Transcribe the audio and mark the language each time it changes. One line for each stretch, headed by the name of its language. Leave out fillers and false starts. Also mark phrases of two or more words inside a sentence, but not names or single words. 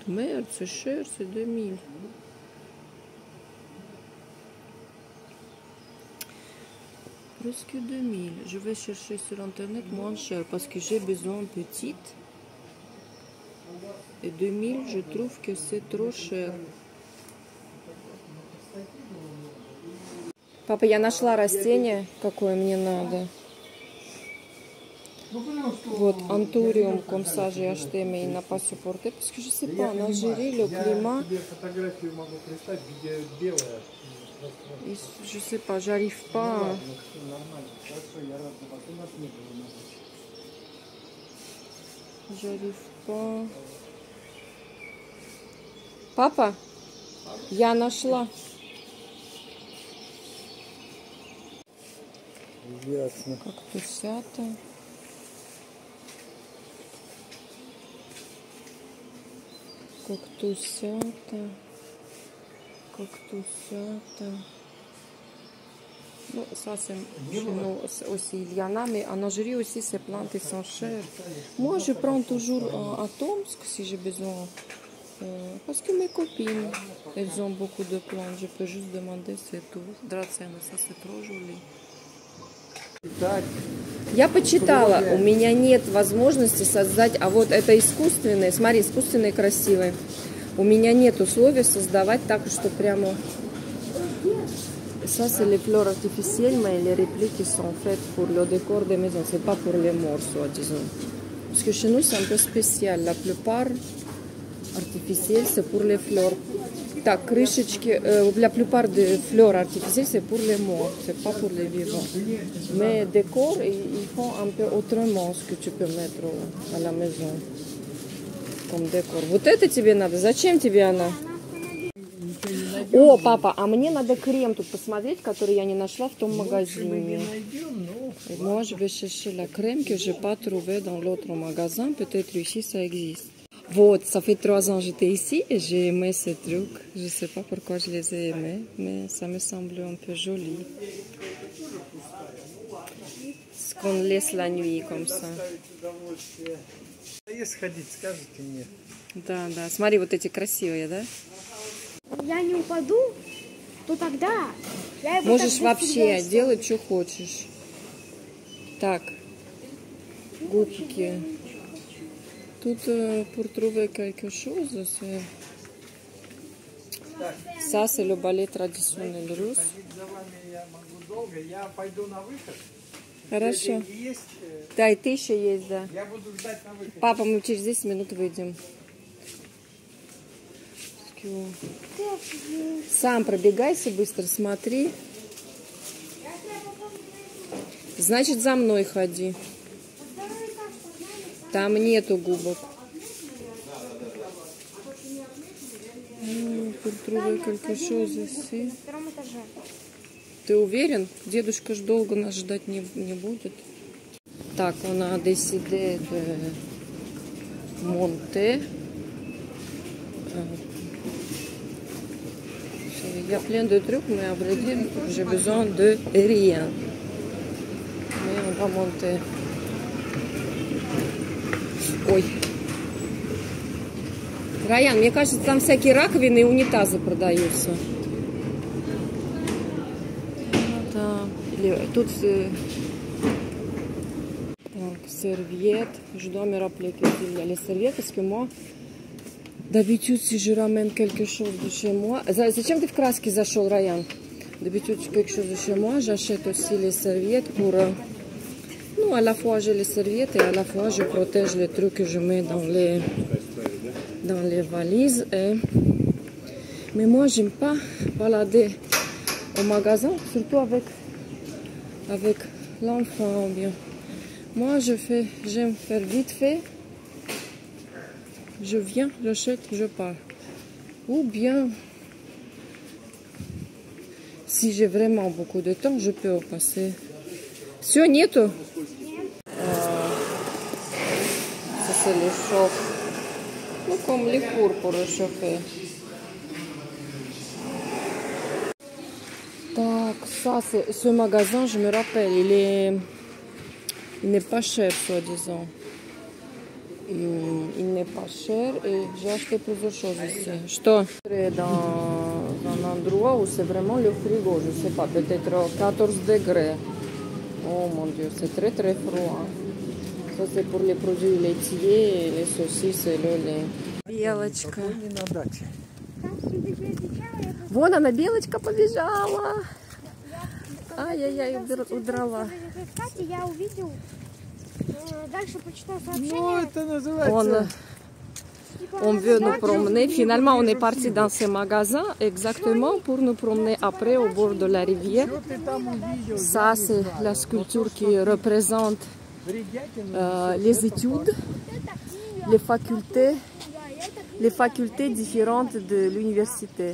French: Merde, c'est cher, c'est 2000. Presque 2000. Je vais chercher sur Internet moins cher parce que j'ai besoin petite. Et 2000, je trouve que c'est trop cher.
Russian: Папа, я нашла растение, какое мне надо. Вот,
French: Anturium, comme ça, j'ai acheté, mais il n'a pas supporté. Parce que je sais pas, en Algérie, le climat... Je sais pas, j'arrive pas... J'arrive pas...
Russian: Папа, я нашла. Ясно. Кактусята.
French: Non, ça c'est chez nous aussi, il y en a, mais en Algérie aussi ces plantes sont chères. Moi je prends toujours à Tomsk si j'ai besoin. Parce que mes copines, elles ont beaucoup de plantes, je peux juste demander, c'est tout. Драцена, ça c'est trop joli.
Russian: Я почитала, у меня нет возможности создать, а вот это искусственные, смотри, искусственные красивые. У меня нет условий создавать так, что прямо...
French: Ça, c'est les fleurs artificielles, mais les répliques sont faites pour le décor des maisons, c'est pas pour les morts, soi-disant. Parce que chez nous, c'est un peu spécial. La plupart artificielles, c'est pour les fleurs.
Russian: Так, крышечки,
French: la plupart des fleurs artificielles, c'est pour les morts, c'est pas pour les vivants. Mais décor, ils font un peu autrement ce que tu peux mettre à la maison. Comme décor.
Russian: Вот это тебе надо? Зачем тебе она? О, папа, а мне надо крем тут посмотреть, который я не нашла в том magazine.
French: Moi, je vais chercher la crème que je n'ai pas trouvée dans l'autre magasin. Peut-être ici, ça existe. Вот, ça fait 3 ans que j'étais ici et j'ai aimé ces trucs. Je ne sais pas pourquoi je les ai aimés, mais ça me semble un peu joli. Ce qu'on laisse la nuit comme ça.
Russian: Да, да. Смотри, вот эти красивые, да? Я не упаду, то тогда... Можешь вообще делать, что хочешь. Так, губки.
French: Тут pour trouver quelque chose, ça c'est le ballet traditionnel russe.
Russian: Я пойду на выход. Хорошо. Есть, Да, и ты еще есть, да. я буду ждать на выход. Папа, мы через 10 минут выйдем. Сам пробегайся быстро, смотри. Значит, за мной ходи. Там нету губок. Ты уверен? Дедушка ж долго нас ждать не будет. Так,
French: on a décidé de monter. Il y a plein de trucs, mais à vrai dire, j'ai besoin de rien. Mais on va monter.
Russian: Ой. Раян, мне кажется, там всякие раковины и унитазы продаются.
French: Тут donc, serviettes. Je dois me rappeler qu'il y a les serviettes parce que moi, d'habitude, si je ramène quelque chose de chez moi...
Russian: Зачем ты в краски зашел, Раян?
French: D'habitude, quelque chose de chez moi, j'achète aussi les serviettes pour... Ну, à la fois j'ai les serviettes et à la fois je protège les trucs que je mets dans les valises. Mais moi, j'aime pas balader au magasin, surtout avec l'enfant. Bien. Moi, j'aime faire vite fait. Je viens, j'achète, je pars. Ou bien, si j'ai vraiment beaucoup de temps, je peux passer.
Russian: Все, нету?
French: Ça, c'est le chauffe. Ну, comme les fours pour réchauffer. Так, ça, c'est ce magasin, je me rappelle, il n'est pas cher, soi-disant. Il n'est pas cher et j'ai acheté plusieurs choses ici.
Russian: Что?
French: Dans un endroit où c'est vraiment le frigo, je sais pas, peut-être 14 degrés. Oh mon Dieu, c'est très très froid. Ça c'est pour les produits laitiers, les saucisses et le lait.
Russian: Белочка. Вон она, белочка побежала. Ай-яй-яй, удрала. Я увидел, дальше почитал сообщение. Ну, это называется...
French: On veut nous promener. Finalement, on est parti dans ce magasin exactement pour nous promener après au bord de la rivière. Ça, c'est la sculpture qui représente les études, les facultés différentes de l'université.